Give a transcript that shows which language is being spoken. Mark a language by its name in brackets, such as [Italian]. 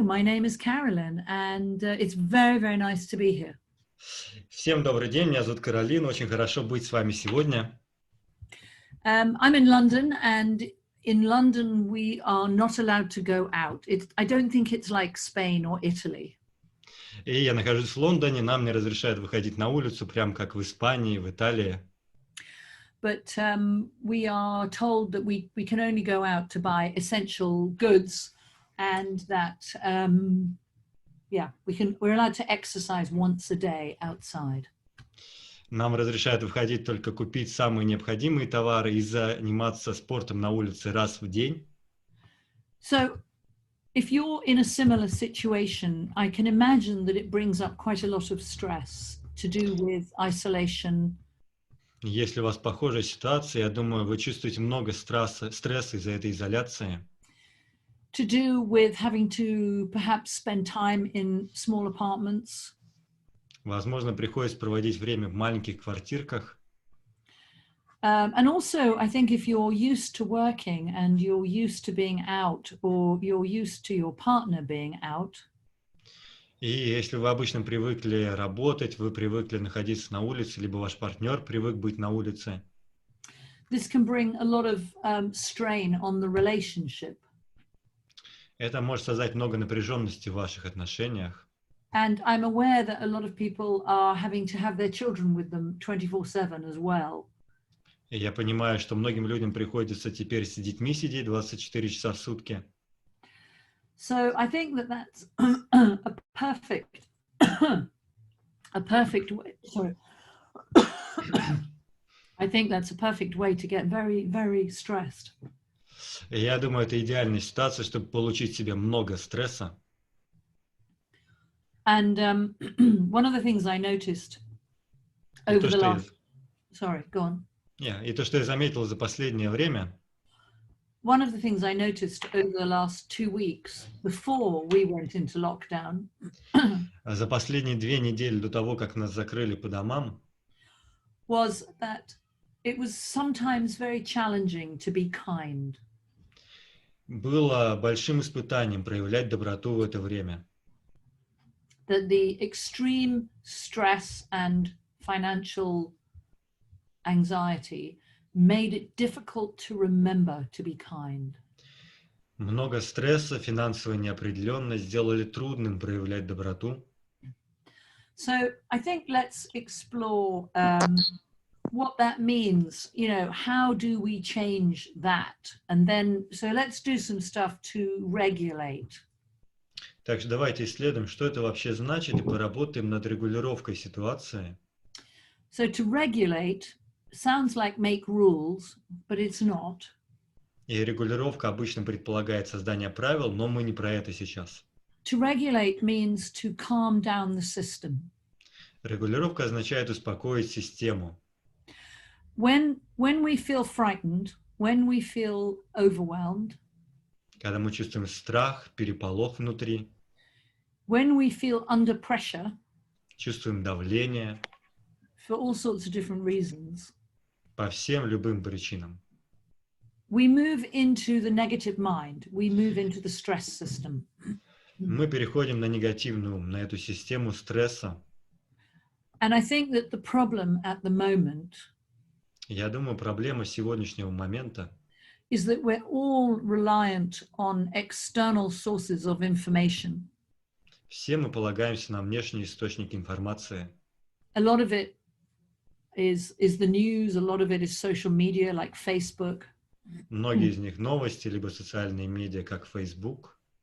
[English] My name is Carolyn, and it's very, very nice to be here. [Russian] Всем добрый день, меня зовут Керолин, очень хорошо быть с вами сегодня. [English] I'm in London, and in London we are not allowed to go out. I don't think it's like Spain or Italy. [Russian] И я нахожусь в Лондоне, нам не разрешают выходить на улицу, прям как в Испании, в Италии. [English] But we are told that we can only go out to buy essential goods, and that we're allowed to exercise once a day outside. [Russian] Нам разрешают выходить только купить самые необходимые товары и заниматься спортом на улице раз в день. [English] So, if you're in a similar situation, I can imagine that it brings up quite a lot of stress to do with isolation. [Russian] Если у вас похожая ситуация, я думаю, вы чувствуете много стресса из-за этой изоляции. [English] To do with having to perhaps spend time in small apartments. [Russian] Возможно, приходится проводить время в маленьких квартирках. [English] And also, I think if you're used to working and you're used to being out, or you're used to your partner being out. [Russian] И если вы обычно привыкли работать, вы привыкли находиться на улице, либо ваш партнер привык быть на улице. [English] This can bring a lot of strain on the relationship. [Russian] Это может создать много напряженности в ваших отношениях. [English] And I'm aware that a lot of people are having to have their children with them 24/7 as well. [Russian] И я понимаю, что многим людям приходится теперь с детьми сидеть 24 часа в сутки. [English] So I think that that's a perfect way. Sorry. I think that's a perfect way to get very, very stressed. [Russian] И я думаю, это идеальная ситуация, чтобы получить себе много стресса. [English] And one of the things I noticed over the last... Sorry, go on. [Russian] Yeah, и то, что я заметил за последнее время. [English] One of the things I noticed over the last 2 weeks before we went into lockdown. [Russian] За последние 2 недели до того, как нас закрыли по домам. [English] Was that it was sometimes very challenging to be kind. [Russian] Было большим испытанием проявлять доброту в это время. [English] That the extreme stress and financial anxiety made it difficult to remember to be kind. [Russian] Много стресса, финансовая неопределенность сделали трудным проявлять доброту. [English] So I think let's explore what that means. You know, how do we change that? And then, so let's do some stuff to regulate. [Russian] Так что давайте исследуем, что это вообще значит, и поработаем над регулировкой ситуации. [English] So to regulate sounds like make rules, but it's not. [Russian] И регулировка обычно предполагает создание правил, но мы не про это сейчас. [English] To regulate means to calm down the system. [Russian] Регулировка означает успокоить систему. [English] When we feel frightened, when we feel overwhelmed, [Russian] когда мы чувствуем страх, переполох внутри, [English] when we feel under pressure, [Russian] чувствуем давление, [English] for all sorts of different reasons, [Russian] по всем любым причинам, [English] we move into the negative mind, we move into the stress system. [Russian] Мы переходим на негативный ум, на эту систему стресса. [English] And I think that the problem at the moment, [Russian] я думаю, проблема сегодняшнего момента [English] is that we're all reliant on external sources of information. [Russian] Все мы полагаемся на внешние источники информации. [English] A lot of it is the news, a lot of it is social media like Facebook. [Russian] Многие из них новости, либо социальные медиа, как Facebook.